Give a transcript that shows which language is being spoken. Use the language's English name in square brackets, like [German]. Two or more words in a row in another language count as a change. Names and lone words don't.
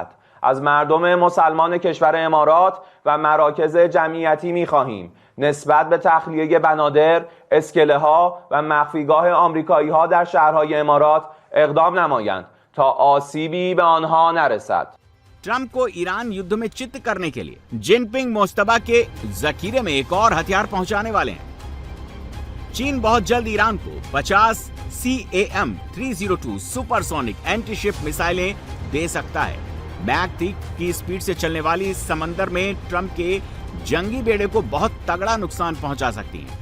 [Persian] از مردم مسلمان کشور امارات و مراکز جمعیتی می‌خواهیم نسبت به تخلیه بنادر، اسکله‌ها و مخفیگاه آمریکایی‌ها در شهرهای امارات اقدام نمایند تا آسیبی به آنها نرسد. [Hindi] ट्रंप को ईरान युद्ध में चित्त करने के लिए जिनपिंग मोस्तबा के जखीरे में एक और हथियार पहुंचाने वाले हैं। चीन बहुत जल्द ईरान को 50 CAM-302 [English] supersonic anti-ship missiles [Hindi] दे सकता है। मैक 3 की स्पीड से चलने वाली इस समंदर में ट्रंप के जंगी बेड़े को बहुत तगड़ा नुकसान पहुंचा सकती हैं।